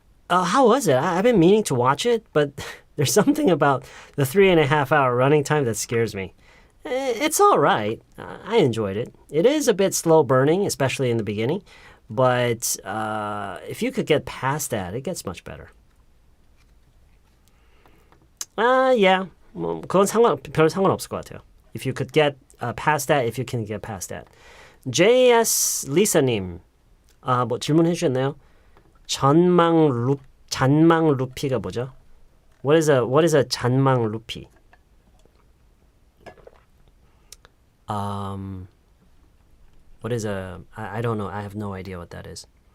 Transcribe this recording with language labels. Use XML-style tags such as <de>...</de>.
<en>I've been meaning to watch it, but there's something about the 3.5-hour running time that scares me. It's all right. I enjoyed it. It is a bit slow burning, especially in the beginning, but if you could get past that, it gets much better. Yeah.</en> <ko>그건 별 상관없을 것 같아요.</ko> <en>If you could get past that, if you can get past that.</en> <ko>JS 리사님, 뭐 질문해 주셨나요? 잔망 루피가 뭐죠?</ko> <en>What is a 잔망 루피? What is a? I don't know. I have no idea what that is.</en>